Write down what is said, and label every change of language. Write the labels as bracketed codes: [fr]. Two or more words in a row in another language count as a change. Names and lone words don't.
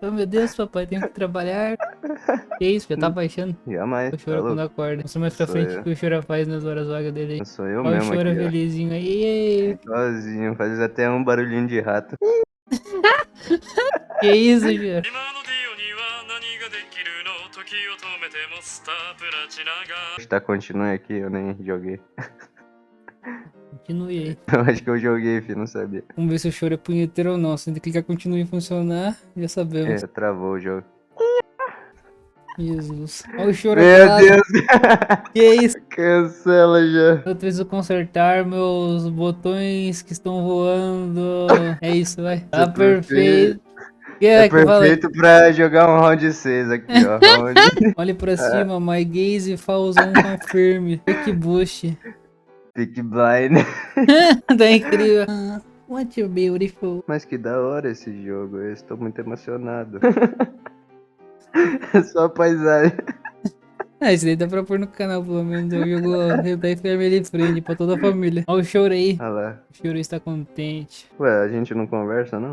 [pt] Oh, meu Deus, papai, tenho que trabalhar. Que isso, já tá baixando. Jamais. O Tá choro quando louco? acorda. Mostra mais pra Sou frente eu. o que o choro faz nas horas vagas dele aí. Sou eu Olha o mesmo choro aqui, ó. felizinho aí. Sozinho, faz até um barulhinho de rato. Que isso, choro? [ja] 今のディオには何ができるの時を止めてもスタープラチナが [pt] Tá, continue aqui, eu nem joguei. Continue aí. Eu acho que eu joguei, filho, não sabia. Vamos ver se o choro é punheteiro ou não. Se ele clicar continue a funcionar, já sabemos. É, travou o jogo. Jesus. Olha o choro Meu pelado. Deus! Que isso? Cancela já. Eu preciso consertar meus botões que estão voando. É isso, vai. Tá Tá perfeito. Que É que fala? perfeito pra jogar um round 6 aqui, ó. Round... Olhe pra cima, [en] my gaze falls on confirm. [pt] Que boost. [en] Pick blind. [pt] Tá incrível. [en] What you beautiful. [pt] Mas que da hora esse jogo, eu estou muito emocionado. É só a paisagem. Ah, esse daí dá pra pôr no canal, pelo menos. Eu jogo Hentai Family Friend pra toda a família. Ó o Chorei. Olha lá. O Chorei está contente. Ué, a gente não conversa, não?